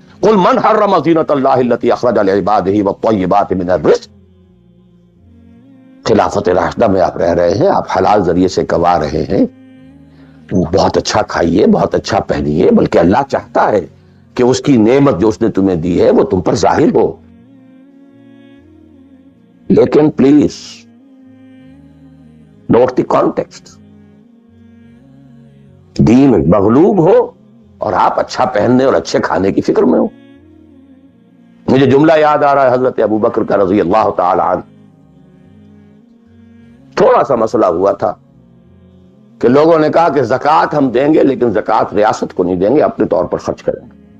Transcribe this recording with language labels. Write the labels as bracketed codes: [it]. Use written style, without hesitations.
[ar] قل من حرم زینۃ اللہ التی اخرج لعبادہ والطیبات من الرزق. [ur] خلافت راشدہ میں آپ رہ رہے ہیں، آپ حلال ذریعے سے کما رہے ہیں، بہت اچھا کھائیے، بہت اچھا پہنیے، بلکہ اللہ چاہتا ہے کہ اس کی نعمت جو اس نے تمہیں دی ہے وہ تم پر ظاہر ہو. [en] لیکن please note the context. [ur] دین مغلوب ہو اور آپ اچھا پہننے اور اچھے کھانے کی فکر میں ہو. مجھے جملہ یاد آ رہا ہے حضرت ابو بکر کا رضی اللہ تعالی عنہ. تھوڑا سا مسئلہ ہوا تھا کہ لوگوں نے کہا کہ زکوٰۃ ہم دیں گے لیکن زکوٰۃ ریاست کو نہیں دیں گے، اپنے طور پر خرچ کریں گے.